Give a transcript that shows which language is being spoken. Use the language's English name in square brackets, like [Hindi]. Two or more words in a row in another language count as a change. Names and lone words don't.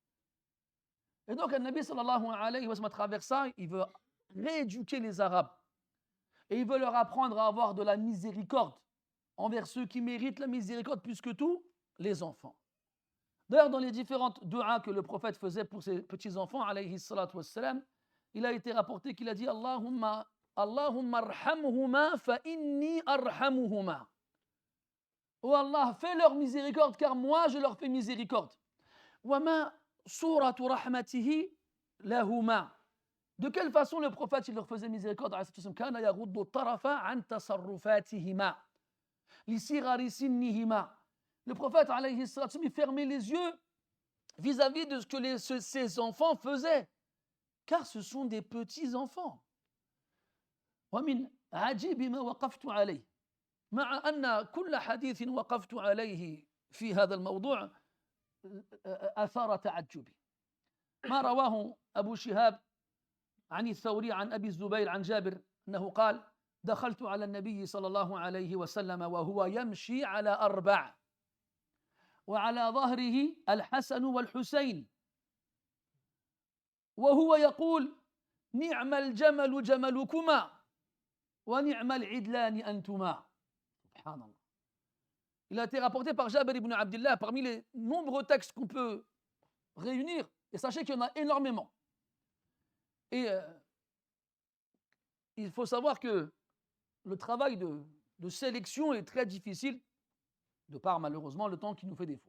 [French] Et donc [Arabic] النبي صلى الله عليه وسلم, [French] à travers ça, il veut rééduquer les Arabes et il veut leur apprendre à avoir de la miséricorde envers ceux qui méritent la miséricorde plus que tout, les enfants. D'ailleurs, dans les différentes du'as que le prophète faisait pour ses petits-enfants, [Arabic] عليه الصلاة والسلام, [French] il a été rapporté qu'il a dit [Arabic] اللهم ارحمهما فإني أرحمهما. [French] Oh Allah, fais leur miséricorde car moi je leur fais miséricorde. [Arabic] وما صورة رحمته لهما. [French] De quelle façon le prophète il leur faisait miséricorde? [Arabic] كان يغض الطرف عن تصرفاتهما لصغر سنهما. [French] Le prophète [Arabic] عليه الصلاة [French] il fermait les yeux vis-à-vis de ce que ses enfants faisaient, car ce sont des petits enfants. [Arabic] ومن عجيب ما وقفت عليه مع أن كل حديث وقفت عليه في هذا الموضوع أثار تعجبي ما رواه أبو شهاب عن الثوري عن أبي الزبير عن جابر أنه قال دخلت على النبي صلى الله عليه وسلم وهو يمشي على 4 وعلى ظهره الحسن والحسين وهو يقول نعم الجمل جملكما ونعم العدلان أنتما. Subhanallah. [French] Il a été rapporté par Jabir ibn Abdullah parmi les nombreux textes qu'on peut réunir, et sachez qu'il y en a énormément. Et il faut savoir que le travail de sélection est très difficile, de par malheureusement le temps qui nous fait défaut.